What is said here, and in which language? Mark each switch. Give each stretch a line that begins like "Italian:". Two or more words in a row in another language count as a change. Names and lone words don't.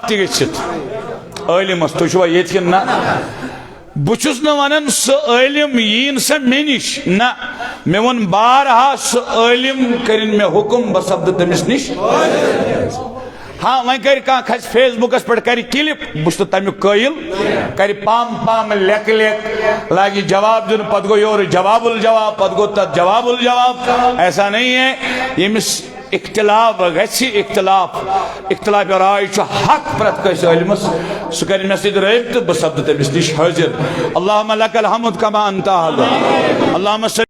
Kashmiri: تہِ گٔژھِتھ عٲلمس تُہۍ چھُوا ییٚتہِ کِنہٕ نہ بہٕ چھُس نہٕ ونان سُہ عٲلم یِیِن سا مےٚ نِش نہ مےٚ ووٚن بارہا سُہ عٲلم کٔرِنۍ مےٚ حُکم بہٕ سپدٕ تٔمِس نِش ہاں وۄنۍ کر کانٛہہ کھسہِ فیس بُکس پٮ۪ٹھ کرِ کلپ بہٕ چھُس نہٕ تمیُک قٲیل کرِ پام لیکھٕ لیکھ لاگہِ جواب دِنہٕ پتہٕ گوٚو یورٕ جواب الجواب پتہٕ گوٚو تتھ جواب الجواب
Urdu: ایسا نہیں ہے
Kashmiri: ییٚمِس اختلاف گژھِ اختلاف رائے چھُ حق پرٛٮ۪تھ کٲنٛسہِ عٲلمس سُہ کرِ مےٚ سۭتۍ رٲبطہٕ بہٕ سپدٕ تٔمِس نِش حٲضِر
Arabic: اللہُمہ لکَ الحمد کما انت اہل اللہُمہ